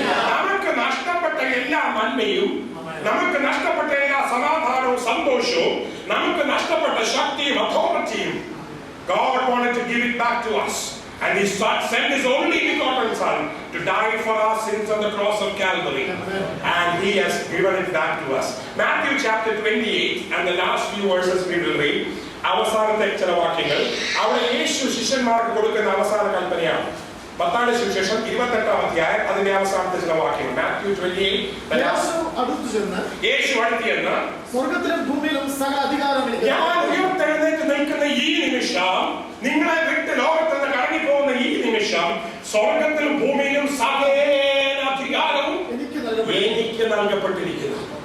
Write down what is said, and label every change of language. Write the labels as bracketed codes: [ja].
[ml] നമുക്ക് നഷ്ടപ്പെട്ട എല്ലാ നന്മയും, നമുക്ക് നഷ്ടപ്പെട്ട എല്ലാ സമാധാനവും സന്തോഷവും, നമുക്ക് നഷ്ടപ്പെട്ട ശക്തിയും അതോറിറ്റിയും God wanted to give it back to us. [en] And He sent His only begotten Son to die for our sins on the cross of Calvary. And He has given it back to us. Matthew chapter 28 and the last few verses we will read. [ml] അവസാനത്തെ ചില വാക്യങ്ങൾ അവിടെ യേശു ശിഷ്യന്മാർക്ക് കൊടുക്കുന്ന അവസാന കൽപ്പനയാണ്. മത്തായിയുടെ സുവിശേഷം 28-ാം അധ്യായം അതിന്റെ അവസാനത്തെ ചില വാക്യങ്ങൾ. Matthew 28. യേശു അടുത്ത് ചെന്ന് സ്വർഗ്ഗത്തിലും ഭൂമിയിലും സകല അധികാരവും ഞാൻ ഉയർത്തെഴുന്നേറ്റ് നിൽക്കുന്ന ഈ നിമിഷം, നിങ്ങളെ വിട്ട് ലോകത്ത് നിന്ന് കറങ്ങിപ്പോകുന്ന ഈ നിമിഷം, സ്വർഗ്ഗത്തിലും ഭൂമിയിലും സകല അധികാരവും എനിക്ക് നൽകപ്പെട്ടിരിക്കുന്നു.